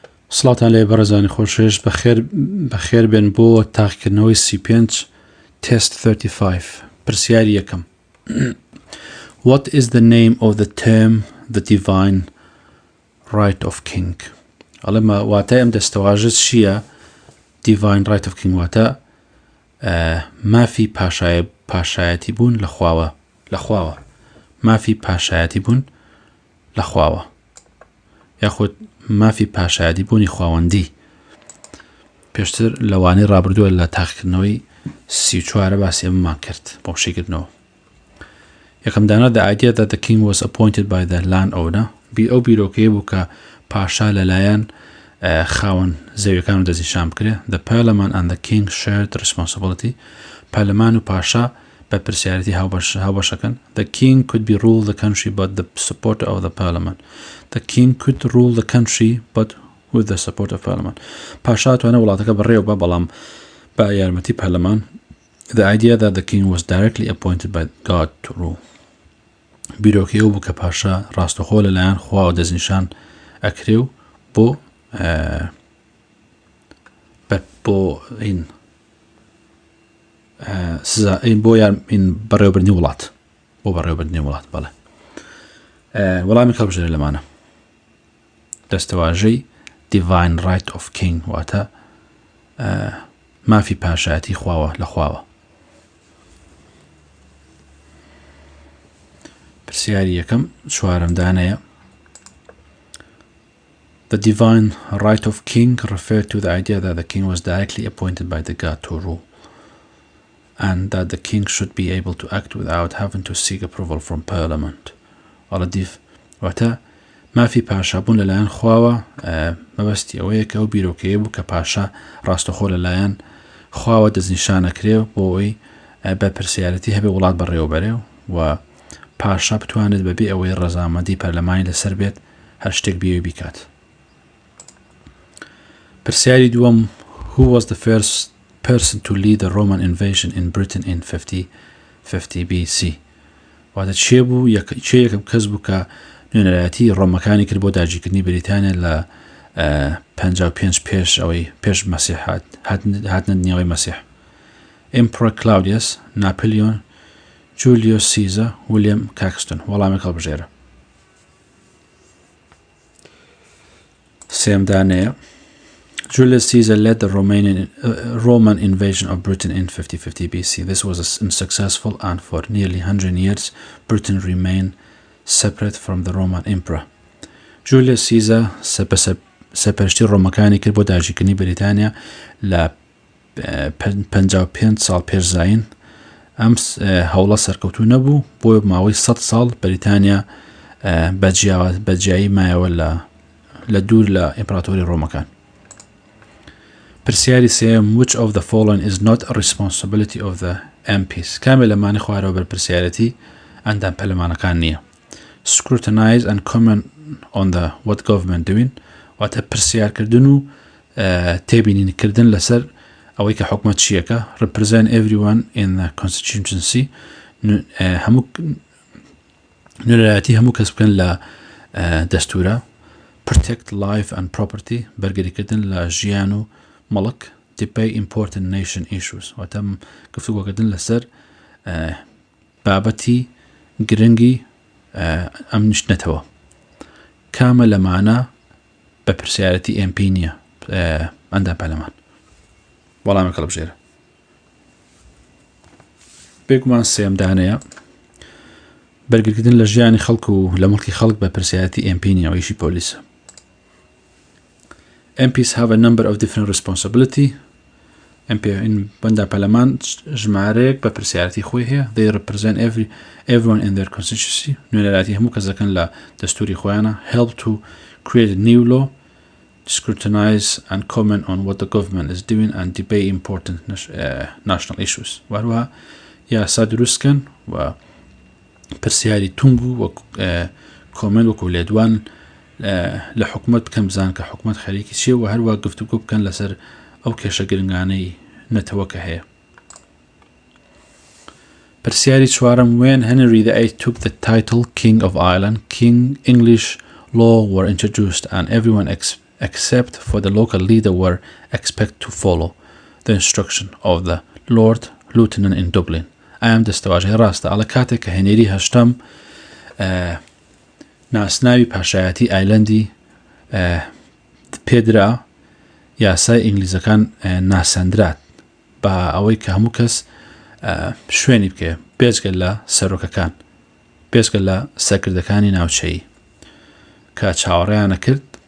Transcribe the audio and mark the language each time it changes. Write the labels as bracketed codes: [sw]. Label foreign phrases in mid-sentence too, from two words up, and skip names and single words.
[ckb] سڵاتان لێ بەڕێزانی خۆشەویست بەخێر بێن بۆ تاقیکردنەوەی پێنج تست 35 پرسیاری یەکەم. [en] What is the name of the term the divine right of king؟ [ckb] ئەڵێمە واتای ئەم دەستەواژە چییە؟ [en] divine right of king [ckb] واتە مافی پاشایەتی بوون لە خواوە مافی پاشایەتی بوون لە خواوە یاخود مافی پاشایەتی بوونی خواوەندی. پێشتر لەوانەی ڕابردووە لە تاقیکردنەوەی 34 باسی ئەممان کرد بۆ شێگرتنەوە. یەکەم دانا [en] the idea that the king was appointed by the landowner [ckb] ئەو بیرۆکەیە بوو کە پاشا لەلایەن خاوەن زەویەکان و دەستنیشان بکرێ. [en] The parliament and the king shared responsibility. [ckb] پەرلەمان و پاشا بە پرسیارەتی هاوبەشەکەن. [en] The king could be rule the country but the support of the parliament. The king could rule the country but with the support of parliament. [ckb] پاشا توانە وڵاتەکە بەڕێوە بە بەڵام بە یارمەتی پەرلەمان. [en] The idea that the king was directly appointed by God to rule. [ckb] بیرۆکەی ئەو بوو کە پاشا ڕاستەخۆ لەلایەن خواوە دەستنیشان ئەکرێ و بۆ بەڕێوەبردنی وڵات بەڵێ. وەڵامی کەڵبژێرە لەمانە دەستەواژەی [en] divine right of king [ckb] واتە مافی پاشایەتی خواوە لە خواوە. پرسیاری یەکەم چوارەم دانەیە. [en] The divine right of king referred to the idea that the king was directly appointed by the God to rule and that the king should be able to act without having to seek approval from parliament. [ckb] واتە مافی پاشابوون لەلایەن خواوە مەبەستی ئەوەیە کە ئەو بیرۆکەیە بوو کە پاشا ڕاستەخۆ لەلایەن خواوە دەستنیشان ئەکرێ بۆ ئەوەی بە پرسیارەتی هەبێ وڵات بەڕێوەبەرێ و پاشا بتوانێت بەبێ ئەوەی ڕەزامەندی پەرلەمانی لەسەر بێت هەر شتێک بیەوەی بیکات. پرسیاری دووەم [en] Who was the first person to lead the Roman invasion in Britain in 50 BC؟ [ckb] واتە چێ یەکەم کەس بوو کە نوێنەرایەتی ڕۆمەکانی کرد بۆ داگیرکردنی بریتانیا لە 55 پێش مەسیح هاتنە دنیاوەی مەسیح. [en] Emperor Claudius, Napoleon, Julius Caesar, William Caxton. [ckb] وەڵامی کەڵبژێرە. سێم دانەیە. [en] Julius Caesar led the Roman invasion of Britain in 50 BC. This was unsuccessful and for nearly 100 years Britain remained separate from the Roman emperor. [ckb] Julius Caesar سەپەرشتی ڕۆمەکانی کرد بۆ داگیرکردنی بریتانیا لە 55 ساڵ پێشزاین. ئەم هەوڵە سەرکەوتوو نەبوو بۆ ماوەی 100 ساڵ بریتانیا بەجیایی مایەوە لە دوور لە ئیمپراتۆری ڕۆمەکان. پرسیاری سێم [en] Which of the following is not a responsibility of the MPs؟ [ckb] کامێ لەمانی خوارەوە بەر پرسیارەتی ئەندام پەرلەمانەکان نییە. [en] Scrutinize and comment on what government doing [ckb] واتە پرسیارکردن و تێبینینکردن لەسەر ئەوەی کە حکومەت چیەکە. [en] Represent everyone in the constituency [ckb] نوێنەرایەتی هەموو کەس بکەن لە دەستورە. [en] Protect life and property [ckb] بەرگریکردن لە ژیان و مەڵک. [en] Debate important nation issues [ckb] واتە گفتوگۆکردن لەسەر بابەتی گرنگی ئەم نیشتنەتەوە. کامە لەمانە بە پرسیارەتی MP نییە ئەندام پەرلەمان. وەڵامی کەڵبژێرە. بێگومان سێم دانەیە. بەرگریکردن لە ژیانی خەڵک و لە مڵکی خەڵک بە پرسیارەتی MP نییە و ئیشی پۆلیسە. [en] MPs have a number of different responsibility. [ckb] بەندە پەرلەمان ژمارەیەک بە پرسیارەتی خۆی هەیە. [en] They represent everyone in their constituency. [ckb] نوێنەرایەتی هەموو کەس دەکەن لە دەستوری خۆیانە. [en] Help to create a new law. Scrutinize and comment on what the government is doing and debate important national issues. [ckb] وهروها یاسا دروستکەن و پرسیاری تونگ و کۆمنت وەکو لێدوان لە حکومەت بکەم بزان کە حکومەت خەریکی چیە و هەروە گفتوگۆ بکەن لەسەر ئەو کێشە گرنگانەی نەتەوەکە هەیە. پرسیاری چوارم [en] When Henry VIII took the title King of Ireland, English law were introduced and everyone except for the local leader were expected to follow the instruction of the Lord Lieutenant in Dublin. [ckb] ئەم دەستەواژەی ڕاستە ئەڵە کاتێک کە هێنێری هەشتەم ناسناوی پاشایەتی ئایلەندی پێدرا یاسای ئینگلیزەکان ناسەندرات بە ئەوەی کە هەموو کەس شوێنی بکێ بێجگە لە سەرۆکەکان بێجگە لە سەرکردەکانی ناوچەیی کە چاوەڕێیان نەکرد